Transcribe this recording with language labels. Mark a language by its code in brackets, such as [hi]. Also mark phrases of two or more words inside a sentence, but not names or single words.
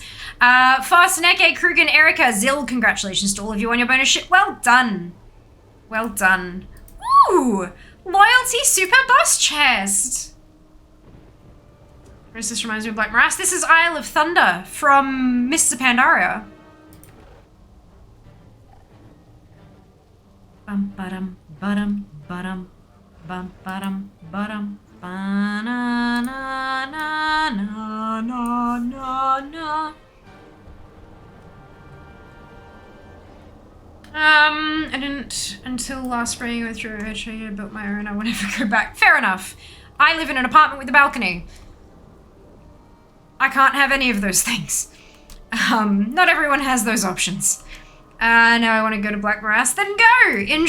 [en] Farsaneke, Krugen, Erica, Zill, congratulations to all of you on your bonus shit. Well done. Well done. Ooh! Loyalty super boss chest. This reminds me of Black Morass. This is Isle of Thunder from Mr. Pandaria. Bum ba-dum ba-dum ba-dum bum ba-dum ba-dum ba-na na na na na na na. I didn't until last spring. I went through I built my own. I won't ever go back. Fair enough. I live in an apartment with a balcony. I can't have any of those things. Not everyone has those options. Now I want to go to Black Morass.